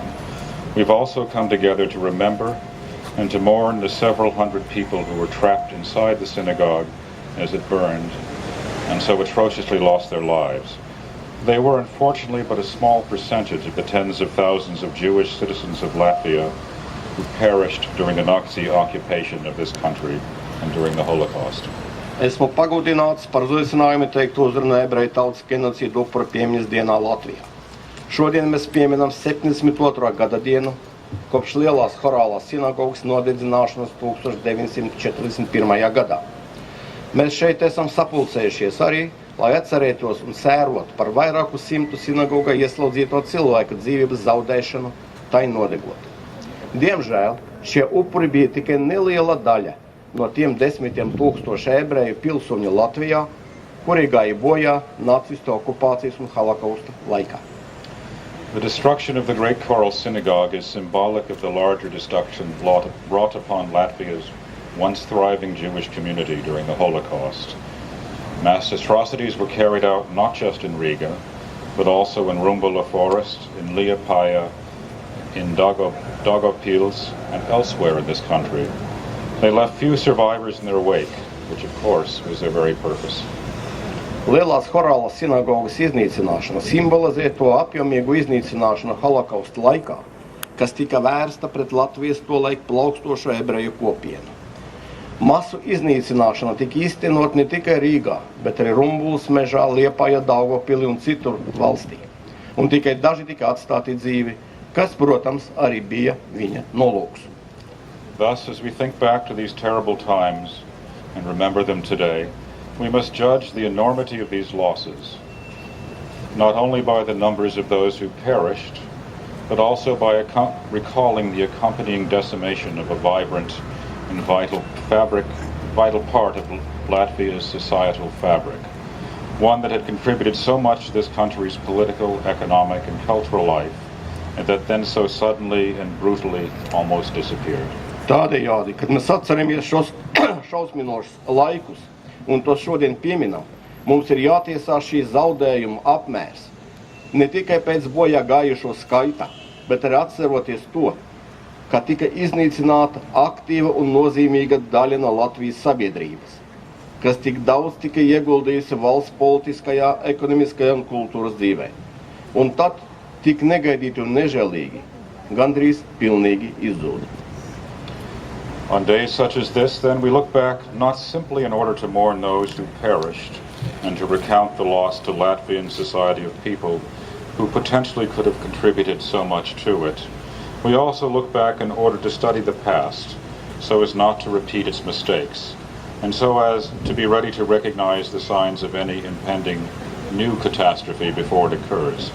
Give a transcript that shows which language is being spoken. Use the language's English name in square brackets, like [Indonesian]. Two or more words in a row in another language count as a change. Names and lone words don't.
[English] We've also come together to remember and to mourn the several hundred people who were trapped inside the synagogue as it burned and so atrociously lost their lives. They were unfortunately but a small percentage of the tens of thousands of Jewish citizens of Latvia who perished during the Nazi occupation of this country and during the Holocaust. [Latvian] Esmu pagodināts par uzaicinājumu teikt uzrunu ebreju tautas genocīdu upuru piemiņas dienā Latvijā. Šodien mēs pieminam 72. gada dienu kopš lielās horālās sinagogas nodedzināšanas 1941. gadā. Mēs šeit esam sapulcējušies arī, lai atcerētos un sērotu par vairāku simtu sinagogā ieslodzīto cilvēku dzīvības zaudēšanu, tai nodegot. Diemžēl šie upuri bija tikai neliela daļa no tiem 10,000 ebreju pilsoņu Latvijā, kuri gāja bojā nacistu okupācijas un holokausta laikā. [English] The destruction of the Great Choral Synagogue is symbolic of the larger destruction wrought upon Latvia's once thriving Jewish community during the Holocaust. Mass atrocities were carried out not just in Riga, but also in Rumbula Forest, in Liepāja, in Daugavpils, and elsewhere in this country. They left few survivors in their wake, which of course was their very purpose. [Latvian] Lielās horālās sinagogas iznīcināšana simbolizē to apjomīgu iznīcināšanu holokausta laikā, kas tika vērsta pret Latvijas tolaik plaukstošo ebreju kopienu. Masu iznīcināšana tika īstenot ne tikai Rīgā, bet arī Rumbulas mežā, Liepājā, Daugavpilī un citur valstī. Un tikai daži tika atstāti dzīvi, kas, protams, arī bija viņa nolūks. [English] Thus, as we think back to these terrible times and remember them today, we must judge the enormity of these losses, not only by the numbers of those who perished, but also by recalling the accompanying decimation of a vibrant and vital part of Latvia's societal fabric, one that had contributed so much to this country's political, economic, and cultural life, and that then so suddenly and brutally almost disappeared. [Latvian] Tādējādi, kad mēs atceramies šos šausminošus laikus un tos šodien pieminam, mums ir jātiesā šī zaudējuma apmērs. Ne tikai pēc bojā gājušo skaitā, bet arī atceroties to, ka tika iznīcināta aktīva un nozīmīga daļa no Latvijas sabiedrības, kas tik daudz tika ieguldījusi valsts politiskajā, ekonomiskajā un kultūras dzīvē. Un tad tik negaidīti un nežēlīgi, gandrīz pilnīgi izzūda. [English] On days such as this, then, we look back not simply in order to mourn those who perished and to recount the loss to Latvian society of people who potentially could have contributed so much to it. We also look back in order to study the past so as not to repeat its mistakes and so as to be ready to recognize the signs of any impending new catastrophe before it occurs.